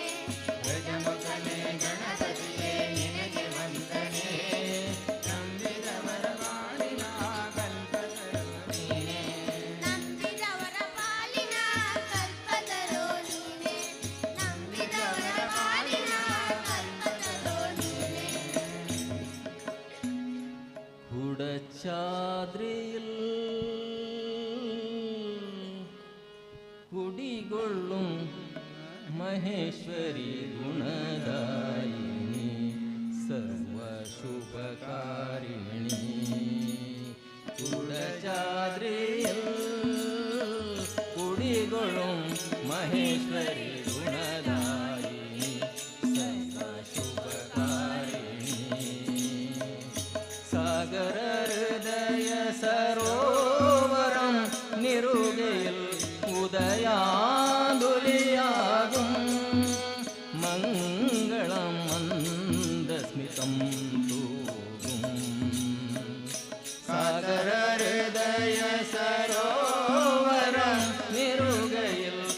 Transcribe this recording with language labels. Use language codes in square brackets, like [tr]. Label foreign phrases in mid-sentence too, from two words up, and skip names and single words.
[kn] ಗಜಮುಖನೇ ಗಣಪತಿಯೇ ನಿನಗೆ ವಂದನೆ ನಂಬಿದವರ ಬಾಳಿನ ಕಲ್ಪತರು ನೀನೇ. ನಂಬಿದವರ ಪಾಲಿನ ಕಲ್ಪತರು ನೀನೇ ನಂಬಿದವರ ಪಾಲಿನ ಕಲ್ಪತರು ನೀನೇ [ml] കുടച്ചാദ്രിയിൽ കുടികൊള്ളും മഹേശ്വരി ഗുണദായിനി സർവശുഭകാരിണി കുടച്ചാദ്രിയിൽ കുടി കുടികൊള്ളും മഹേശ്വരി ഗുണദായിനി സർവശുഭകാരിണി സാഗര ഹൃദയ സരോവരം നിറുകയിൽ ഉദയാതുലിയാകും മംഗളം മന്ദസ്മിതം തൂകും സാഗര ഹൃദയ സരോവരം നിറുകയിൽ